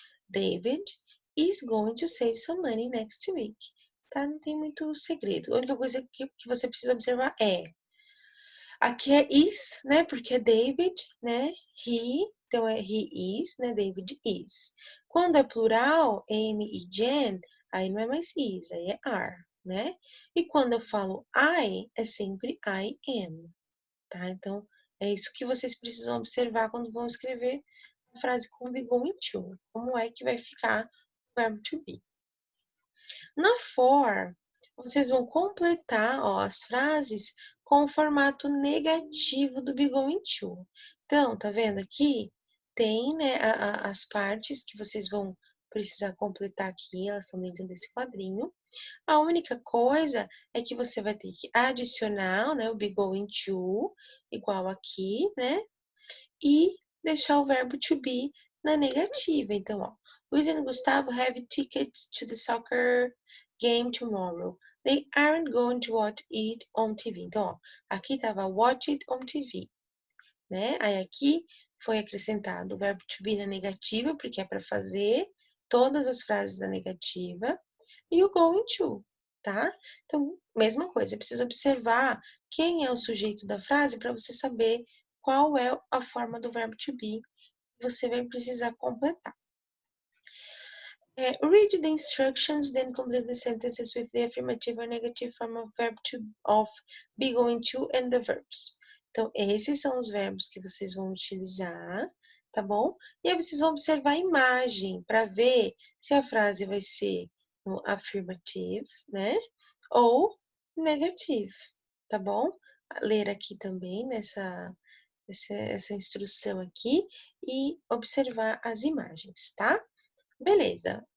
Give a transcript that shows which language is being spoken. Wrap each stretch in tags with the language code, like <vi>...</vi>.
<en>David is going to save some money next week.</en> <pt>Tá? Não tem muito segredo. A única coisa que você precisa observar aqui é is, né? Porque é David, né? He, então é he is, né? David is. Quando é plural, Amy e Jen, aí não é mais is, aí é are, né? E quando eu falo I, é sempre I am, tá? Então, é isso que vocês precisam observar quando vão escrever a frase com be going to. Como é que vai ficar o verbo to be. Na for, vocês vão completar, ó, as frases com o formato negativo do be going to. Então, tá vendo aqui? Tem, né, as partes que vocês vão precisar completar aqui, elas estão dentro desse quadrinho. A única coisa é que você vai ter que adicionar, né, o be going to, igual aqui, né, e deixar o verbo to be na negativa. Então, ó,</pt> <en>Luiz e Gustavo have tickets to the soccer game tomorrow. They aren't going to watch it on TV.</en> <pt>Então, ó, aqui tava</pt> <en>watch it on TV,</en> <pt>né? Aí aqui foi acrescentado o verbo to be na negativa, porque é para fazer todas as frases da negativa, e o going to, tá? Então, mesma coisa, precisa observar quem é o sujeito da frase para você saber qual é a forma do verbo to be que você vai precisar completar.</pt> <en>Read the instructions, then complete the sentences with the affirmative or negative form of verb to, of be going to and the verbs.</en> <pt>Então, esses são os verbos que vocês vão utilizar, tá bom? E aí vocês vão observar a imagem para ver se a frase vai ser no affirmative, né? Ou negative, tá bom? Ler aqui também essa instrução aqui e observar as imagens, tá? Beleza.</pt>